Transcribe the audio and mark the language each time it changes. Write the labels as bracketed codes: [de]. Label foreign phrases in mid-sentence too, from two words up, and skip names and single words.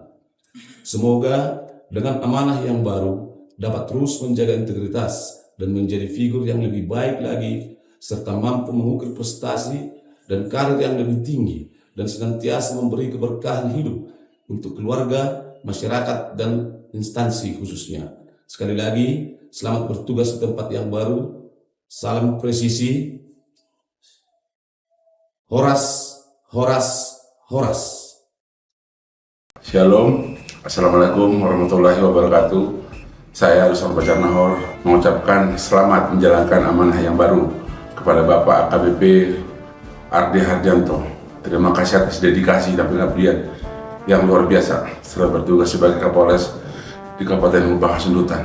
[id] Semoga dengan amanah yang baru dapat terus menjaga integritas dan menjadi figur yang lebih baik lagi, serta mampu mengukir prestasi dan karir yang lebih tinggi, dan senantiasa memberi keberkahan hidup untuk keluarga, masyarakat, dan instansi khususnya. Sekali lagi, selamat bertugas di tempat yang baru. Salam presisi. [bts] Horas, horas, horas. [id] Shalom, [ar] السلام عليكم ورحمة الله وبركاته. [id] Saya Ruslan Bacar Nahor mengucapkan selamat menjalankan amanah yang baru kepada Bapak AKBP Ardi Hardianto. Terima kasih atas dedikasi dan pengabdian yang luar biasa setelah bertugas sebagai Kapolres di Kabupaten Humbang Hasundutan.